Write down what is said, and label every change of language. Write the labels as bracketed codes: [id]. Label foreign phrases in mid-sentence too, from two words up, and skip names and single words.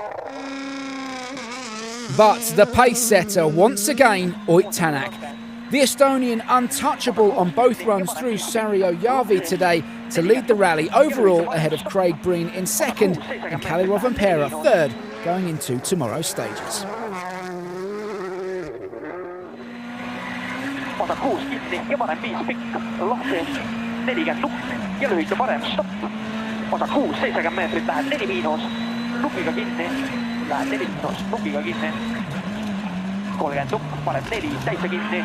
[en] But the pace setter once again, Ott Tänak. The Estonian untouchable on both runs through Saarijärvi today to lead the rally overall ahead of Breen in 2nd and Kalle Rovanperä 3rd going into tomorrow's stages. [et] Osa 6 kinni ja parem 5 pikka. Lahteen 40 nuppi ja lühike parem stopp. Osa 6 70 meetrit lähed 4 miinus. Nupiga kinni. Lähed 4 miinus. Nupiga kinni. 30 nupp, parem 4 täitsa kinni.